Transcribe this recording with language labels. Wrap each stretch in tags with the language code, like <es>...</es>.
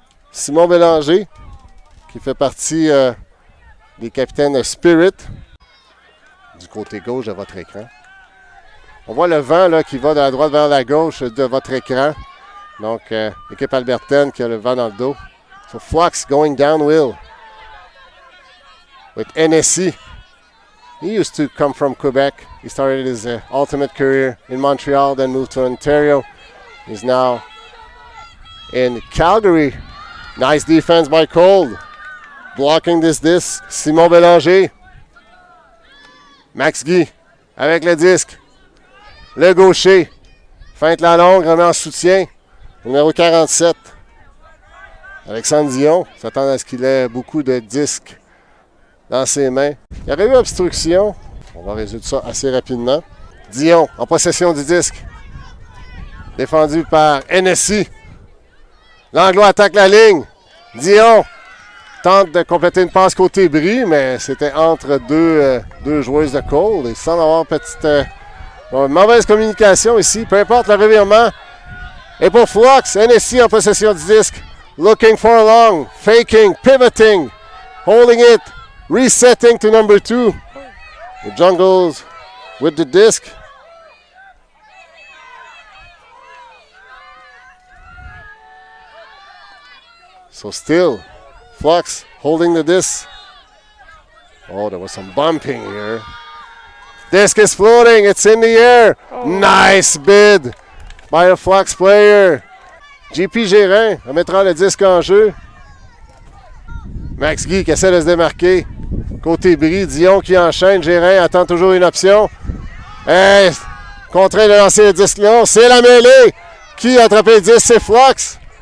<fr>Simon Bélanger, qui fait partie des capitaines Spirit, du côté gauche de votre écran. On voit le vent là, qui va de la droite vers la gauche de votre écran. Donc, l'équipe albertaine qui a le vent dans le dos.</fr> <en>So, Flux going downhill with NSC. He used to come from Quebec. He started his ultimate career in Montreal, then moved to Ontario. He's now in Calgary. Nice defense by Qold. Blocking this disc,</en> <fr>Simon Bélanger. Max Guy avec le disque. Le gaucher. Feinte la longue, remet en soutien. Numéro 47. Alexandre Dion s'attend à ce qu'il ait beaucoup de disques dans ses mains. Il y aurait eu obstruction. On va résoudre ça assez rapidement. Dion en possession du disque. Défendu par NSI. L'Anglois attaque la ligne. Dion tente de compléter une passe côté bris, mais c'était entre deux joueuses de Qold. Il semble avoir une mauvaise communication ici. Peu importe le revirement. Et pour Flux, NSI en possession du disque.</fr> <en>Looking for a long, faking, pivoting, holding it, resetting to number 2. The Jungles with the disc. So still, Flux holding the disc. Oh, there was some bumping here. Disc is floating. It's in the air. Oh. Nice bid by a Flux player.</en> <fr>JP Gérin remettra le disque en jeu. Max Guy qui essaie de se démarquer. Côté bris, Dion qui enchaîne. Gérin attend toujours une option. Hey, contraint de lancer le disque long. C'est la mêlée. Qui a attrapé le disque? C'est Flux.</fr>